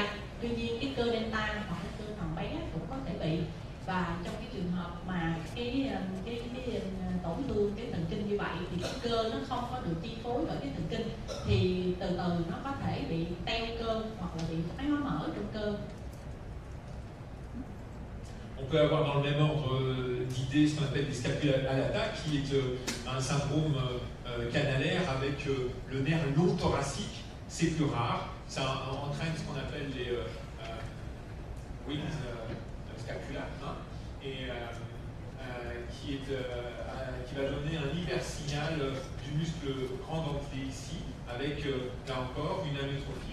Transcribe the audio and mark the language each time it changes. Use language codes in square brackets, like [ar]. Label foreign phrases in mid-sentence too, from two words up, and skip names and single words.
[vi] Tuy nhiên cái cơ delta hoặc cái cơ thằng bé cũng có thể bị. Và trong cái trường hợp mà cái tổn thương cái thần kinh như vậy thì cái cơ nó không có được chi phối bởi cái thần kinh, thì từ từ nó có thể bị teo cơ hoặc là bị thoái hóa mỡ trong cơ. [fr] On peut avoir dans le même ordre d'idées ce qu'on appelle des scapulata, qui est un syndrome canalaire avec le nerf long thoracique. C'est plus rare, ça entraîne ce qu'on appelle les [en] wings scapula, [fr] et qui va donner un hypersignal du muscle grand dentelé ici, avec là encore une amyotrophie.